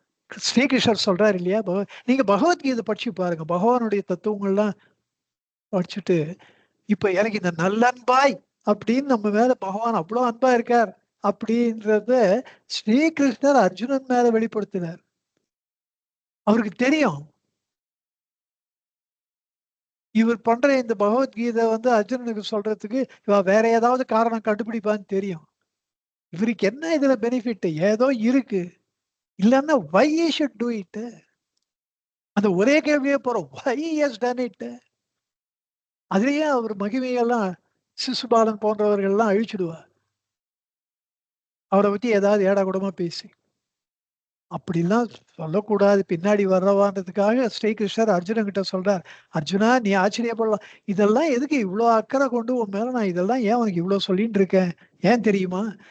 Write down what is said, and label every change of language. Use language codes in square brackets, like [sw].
[ta] ஸ்ரீகிருஷ்ணர் சொல்றாரு இல்லையா, நீங்க பகவத்கீதை படிச்சு பாருங்க, பகவானுடைய தத்துவங்கள்லாம் படிச்சுட்டு, இப்ப எனக்கு இந்த நல்லன்பாய் அப்படின்னு நம்ம மேல பகவான் அவ்வளவு அன்பா இருக்கார் அப்படின்றத ஸ்ரீகிருஷ்ணர் அர்ஜுனன் மேல வெளிப்படுத்தினார். அவருக்கு தெரியும் இவர் பண்ற இந்த பகவத்கீதை அர்ஜுனனுக்கு சொல்றதுக்கு இவ வேற ஏதாவது காரணம் கண்டுபிடிப்பான்னு தெரியும். இவருக்கு என்ன இதுல பெனிஃபிட்? ஏதோ இருக்கு, இல்லன்னா [en] why he should do it? [ta] அந்த ஒரே கேள்வியே போறோம், [en] why he has done it? [ta] அதுலயே அவர் மகிமையெல்லாம் சிசுபாலன் போன்றவர்கள்லாம் அழிச்சிடுவார், அவரை பத்தி ஏதாவது ஏடா கூடமா பேசி. அப்படிலாம் சொல்லக்கூடாது, பின்னாடி வர்றவான்றதுக்காக ஸ்ரீகிருஷ்ணர் அர்ஜுனன் கிட்ட சொல்றார், அர்ஜுனா நீ ஆச்சரியப்படலாம், இதெல்லாம் எதுக்கு இவ்வளவு அக்கறை கொண்டு உன் மேல நான் இதெல்லாம் ஏன் உனக்கு இவ்வளவு சொல்லிட்டு இருக்கேன்? ஏன் தெரியுமா?